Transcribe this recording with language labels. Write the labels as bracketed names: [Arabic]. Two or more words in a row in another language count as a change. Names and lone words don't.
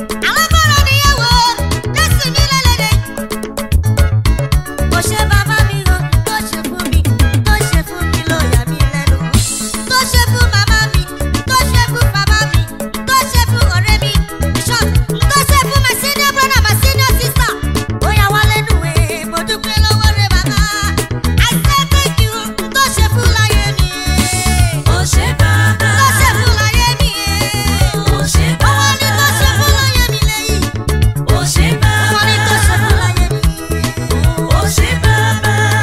[Yoruba] Alágbára ni ẹ wò, Jésù mi lélẹ́lẹ́. Ó ṣe bàbá mi o, tó ṣe fún mi, tó ṣe fún mi ló yà mí lẹ́nu. Tó ṣe fún màmá mi, tó ṣe fún bàbá mi, tó ṣe fún ọ̀rẹ́ mi. [English] Bishop, [Yoruba] tó ṣe fún [English] my senior brother, my senior sister. [Yoruba] Ó yà wá lẹ́nu, eh. Mo dúpẹ́ lọ́wọ́ rẹ, bàbá. [English] I say thank you, [Yoruba] tó ṣe fún láyé mi. Ó ṣé, bàbá. Tó ṣe fún láyé mi. Ó ṣé, Ọwọ́ ni bàbá. tó ṣe fún láyé mi lẹ́yìn. Ó ṣé, Ọwọ́ ni tó ṣe fún bàbá. láyé mi. Ó ṣé, bàbá.